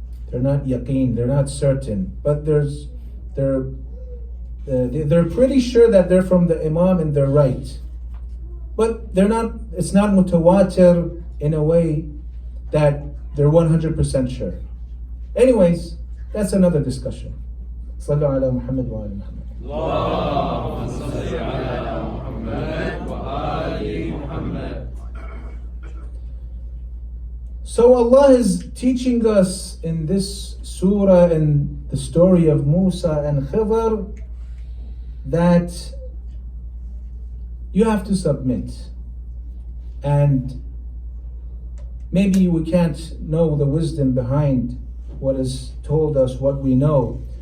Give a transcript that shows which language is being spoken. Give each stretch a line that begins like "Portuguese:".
English: They're not yaqeen, they're not certain. But they're pretty sure that they're from the Imam and they're right. But they're not, it's not mutawatir in a way that they're 100% sure. Anyways, that's another discussion.
Arabic: Sallu ala Muhammad wa ala Muhammad. اللهم صل على محمد وآل محمد.
English: So Allah is teaching us in this surah and the story of Musa and Khidr that you have to submit. And maybe we can't know the wisdom behind what is told us, what we know.